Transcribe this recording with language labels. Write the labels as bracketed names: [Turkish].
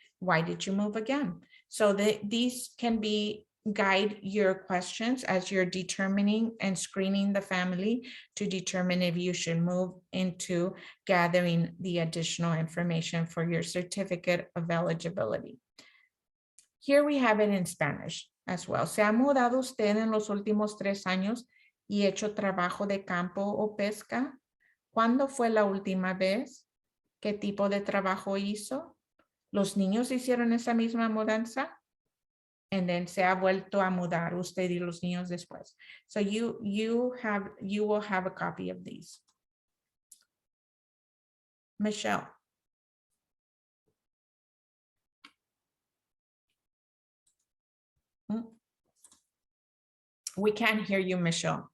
[English] Why did you move again? So these can guide your questions as you're determining and screening the family to determine if you should move into gathering the additional information for your certificate of eligibility. Here we have it in Spanish as well. [Spanish] ¿Se ha mudado usted en los últimos 3 años y hecho trabajo de campo o pesca? ¿Cuándo fue la última vez? ¿Qué tipo de trabajo hizo? ¿Los niños hicieron esa misma mudanza? [English] And then [Spanish] se ha vuelto a mudar usted y los niños después. [English] So you will have a copy of these. Michelle. We can't hear you, Michelle.